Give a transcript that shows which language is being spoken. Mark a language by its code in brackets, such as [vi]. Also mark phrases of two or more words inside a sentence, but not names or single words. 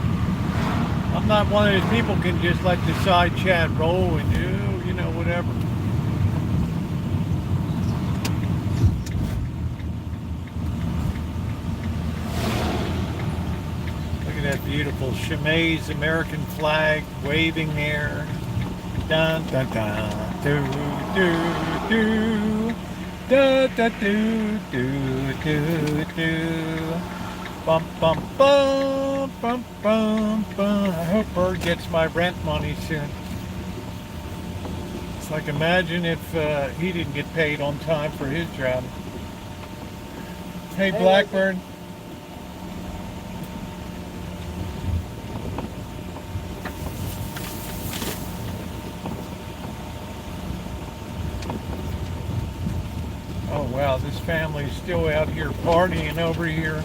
[en] I'm not one of those people who can just let the side chat roll and do, you know, whatever. That beautiful Chemay's American flag waving there. Dun dun dun do do do da da do do do do bum bum bum bum bum bum. I hope Bird gets my rent money soon. It's like, imagine if he didn't get paid on time for his job. Hey Blackbird. Oh wow, this family's still out here partying over here.